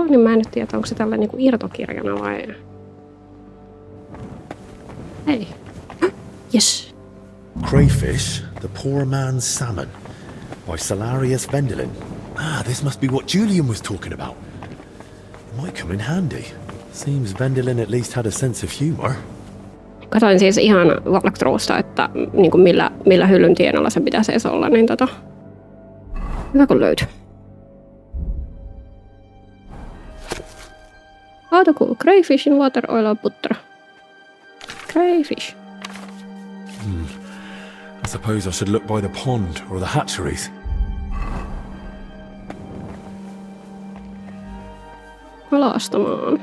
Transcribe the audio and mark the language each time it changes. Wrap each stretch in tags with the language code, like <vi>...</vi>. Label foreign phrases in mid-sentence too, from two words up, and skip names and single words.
<fi>Niin mä en nyt tiedä, onko se tällä niin irtokirjana vai... Ei.</fi> <en>Yes. Crayfish, the poor man's salmon, by Salarius Vendelin. Ah, this must be what Julian was talking about. It might come in handy. Seems Vendelin at least had a sense of humor.</en> <fi>Katoin siis ihan walkthroughsta, että niin kuin millä hyllyn tienolla se pitäisi edes olla, niin hyvä kun löytyi.</fi> <en>How to cook crayfish in water, oil or butter. Crayfish. I suppose I should look by the pond or the hatcheries.</en> <fi>Kalastamaan.</fi>